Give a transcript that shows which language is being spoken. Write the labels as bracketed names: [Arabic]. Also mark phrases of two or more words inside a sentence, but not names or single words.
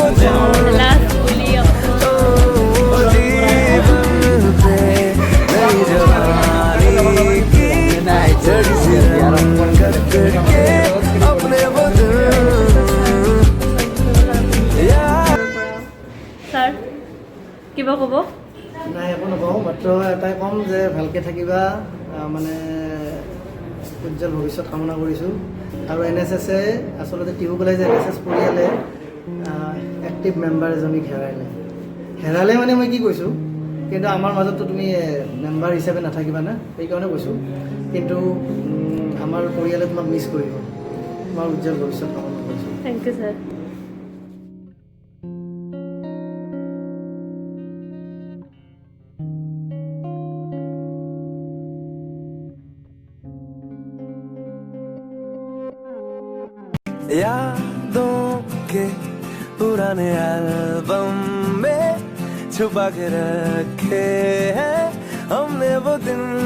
[Assamese] লাষ্ট বুলি [Hindi] जीवन पे नई जवानी की जड़ी सी रंगत के अपने वो [Assamese] ছাৰ কিবা ক'ব নাই একো নকওঁ মাত্ৰ এটাই ক'ম যে ভালকৈ থাকিবা মানে উজ্জ্বল ভৱিষ্যত কামনা কৰিছোঁ আৰু NSSে আচলতে টিহু কলেজ NSS পৰিয়ালে [English] active member [Assamese] এজনীক হেৰালে মানে মই কি কৈছোঁ কিন্তু আমাৰ মাজততো তুমি মেম্বাৰ হিচাপে নাথাকিবা না সেইকাৰণে কৈছোঁ কিন্তু আমাৰ পৰিয়ালে তোমাক মিছ কৰিব তোমাৰ উজ্জ্বল ভৱিষ্যত কামনা কৰিছোঁ [English] thank you sir [Hindi] यादों के पुराने एल्बम में छुपा के रखे हैं हमने वो दिन